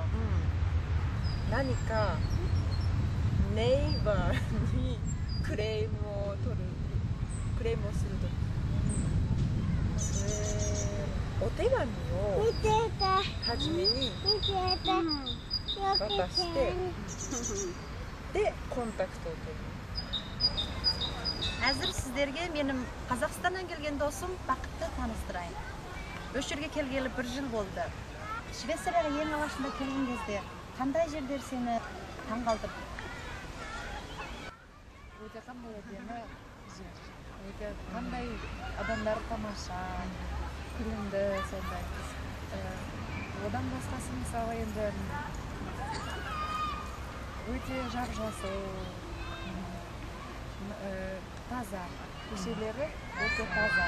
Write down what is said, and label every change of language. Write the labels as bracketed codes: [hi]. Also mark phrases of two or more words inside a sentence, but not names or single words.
[ja] 何かネイバーにクレームをするとき、それお手紙を初めに渡してでコンタクトを取る。 [uz] Hozir sizlarga menim Qozog'istondan kelgan do'stim Baqitni tanishtirayın. O'sha yerga kelgani 1 yil bo'ldi. Shvetsiyaga yangi vaqtida kelgan кезде qanday yerlar seni tang'aldirdi? [kk] Өте қандай әдемі жер, өте қандай адамдар тамаша, күлімді сондай. Одан басқасы мысалы енді өте жап-жасыл, таза, көшелері өте таза.